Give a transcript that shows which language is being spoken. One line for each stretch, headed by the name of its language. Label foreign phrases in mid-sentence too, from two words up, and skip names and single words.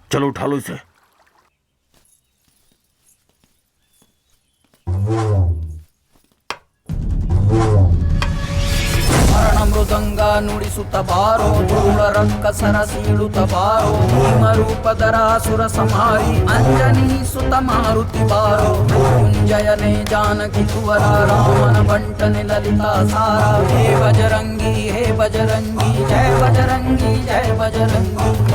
Hindi: चलो उठा लो इसे।
Kannada: ಮೃದಂಗಾ ನುಡಿಸುತ ಬಾರೋ ಧೂಳ ರಂಕಸರ ಸೀಳುತ ಬಾರೋ ಭೀಮರೂಪಧರಾಸುರ ಸಂಹಾರಿ ಅಂಜನೀ ಸುತ ಮಾರುತಿ ಬಾರೋ ಮೃತ್ಯುಂಜಯನೆ ಜಾನಕೀ ತುವರಾ ರಾಮನ ಬಂಟನ ಲಲಿತಾ ಸಾರಾ ಹೇ ಬಜರಂಗಿ ಜಯ ಬಜರಂಗಿ ಜಯ ಬಜರಂಗಿ।